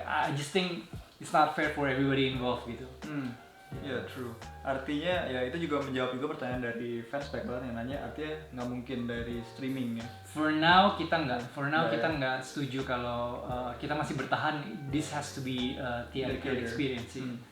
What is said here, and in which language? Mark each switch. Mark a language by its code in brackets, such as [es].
[en] I just think it's not fair for everybody involved gitu. Ya, true. [id] Artinya ya itu juga menjawab juga pertanyaan dari fans spekulan yang nanya, artinya nggak mungkin dari streaming ya. [en] For now [id] kita nggak setuju kalau kita masih bertahan. [en] This has to be theatrical experience sih.